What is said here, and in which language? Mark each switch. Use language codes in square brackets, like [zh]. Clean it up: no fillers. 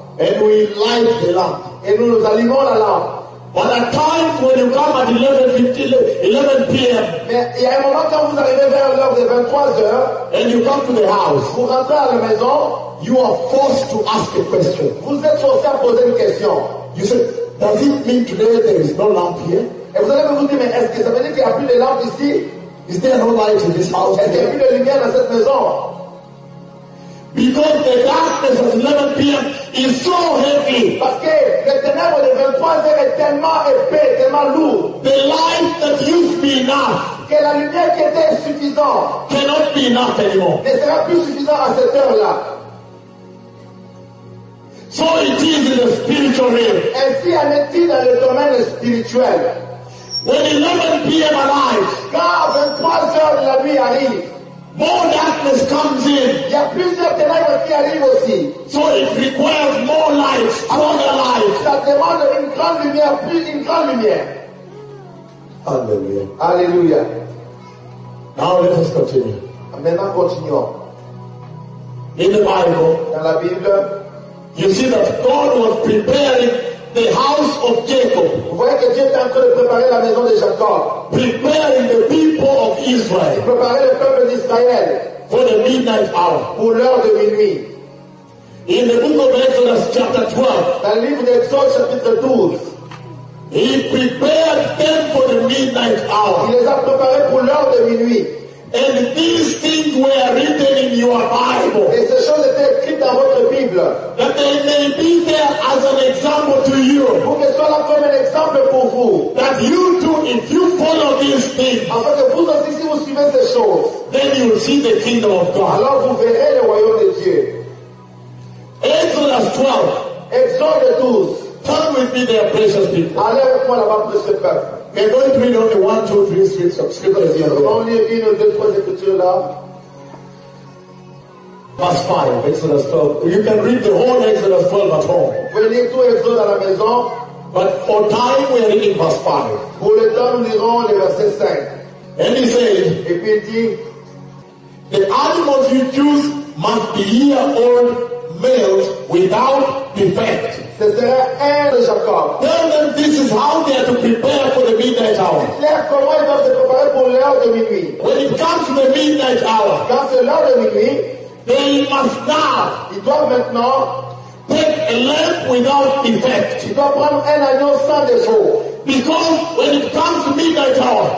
[en] And we light the lamp. [fr] Et nous allumons la lampe. [en] But at times when you come at 11 p.m. [fr] Mais il y a un moment quand vous arrivez vers l'heure de 23h. [en] And you come to the house. [fr] Vous rentrez à la maison. [en] You are forced to ask a question. [fr] Vous êtes forcé à poser une question. [en] You say, does it mean today there is no lamp here? [fr] Et vous allez vous dire, mais est-ce que ça veut dire qu'il n'y a plus de lampe ici? [en] Is there no light in this house? [fr] Est-ce qu'il y a plus de lumière dans cette maison? [en] Because the darkness of 11 p.m. is so heavy. [fr] Parce que le ténèbre de 23h est tellement épais, tellement lourd. [en] The light that used to be enough. [fr] Que la lumière qui était suffisante. [en] Cannot be enough anymore. [fr] Ne sera plus suffisant à cette heure-là. [en] So it is in the spiritual realm. [fr] Ainsi en est-il dans le domaine spirituel. [en] When 11 p.m. arrives. [fr] Quand 23h de la nuit arrive. [en] More darkness comes in. [fr] Il y a plus de ténèbres qui arrivent aussi. [en] So it requires more light, stronger light. [fr] Ça demande une grande lumière, plus une grande lumière. Alléluia. Alléluia. [en] Now let us continue. [fr] Maintenant continuons. [en] In the Bible. [fr] Dans la Bible. [en] You see that God was preparing the house of Jacob. [fr] Vous voyez que Dieu était en train de préparer la maison de Jacob. [en] Preparing the people of Israel. [fr] Préparer le peuple d'Israël. [en] For the midnight hour. [fr] Pour l'heure de minuit. [en] In the book of Exodus, chapter 12. [fr] Dans le livre d'Exode, chapitre 12. [en] He prepared them for the midnight hour. [fr] Il les a préparés pour l'heure de minuit. [en] And these things were written in your Bible. [fr] Et ces choses étaient écrites dans votre Bible. [en] That they may be there as an example to you. [fr] Pour que soit là comme un exemple pour vous. [en] That you too, if you follow these things. [fr] Afin que vous aussi, si vous suivez ces choses. [en] Then you will see the kingdom of God. [fr] Alors vous verrez le royaume de Dieu. [en] Exodus 12. [fr] Exode 12. [en] Come with me, there, precious people. [fr] Allez avec moi là-bas, précieux peuple. [en] We're going to read only 1, 2, 3 scriptures. Scriptures here. [fr] Only une ou deux fois d'écriture là. [en] Verse 5, Exodus 12. You can read the whole Exodus 12 at home. [fr] Vous pouvez lire tout Exode à la maison. [en] But for time, we are reading verse 5. [fr] Pour le temps, nous lirons les versets 5. [en] And he said, [fr] et puis il dit, [en] the animals you choose must be year old males without defect. [fr] Ce serait un de Jacob. [en] Tell them this is how they are to prepare for the midnight hour. [fr] Dites-leur comment ils doivent se préparer pour l'heure de minuit. [en] When it comes to the midnight hour, [fr] quand c'est l'heure de minuit, [en] they must now, [fr] ils doivent maintenant, [en] take a lamb without defect. [fr] Ils doivent prendre un agneau sans défaut. [en] Because when it comes to midnight hour,